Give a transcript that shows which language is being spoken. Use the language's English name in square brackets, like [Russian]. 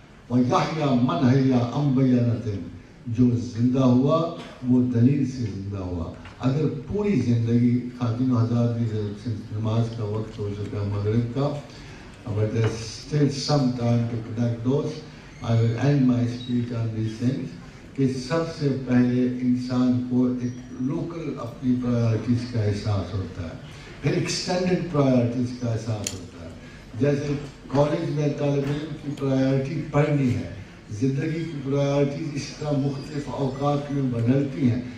[Arabic] وَيَحْيَى مَنْ حَيَّا عَنْ بَيِّنَةٍ، [Urdu] جو زندہ ہوا وہ دلیل سے زندہ ہوا. اگر پوری زندگی، خواتین و حضرات کی نماز کا وقت ہو چکا مغرب کا، [English] but there's still some time to connect those. I will end my speech on these things. [Urdu] کہ سب سے پہلے انسان کو ایک لوکل اپنی پرائرٹیز کا احساس ہوتا ہے، پھر ایکسٹینڈڈ پرائرٹیز کا احساس ہوتا ہے. جیسے کالج میں طالب علم کی پرائرٹی پڑھنی ہے، زندگی کی پرائرٹیز اس طرح مختلف اوقات میں بدلتی ہیں.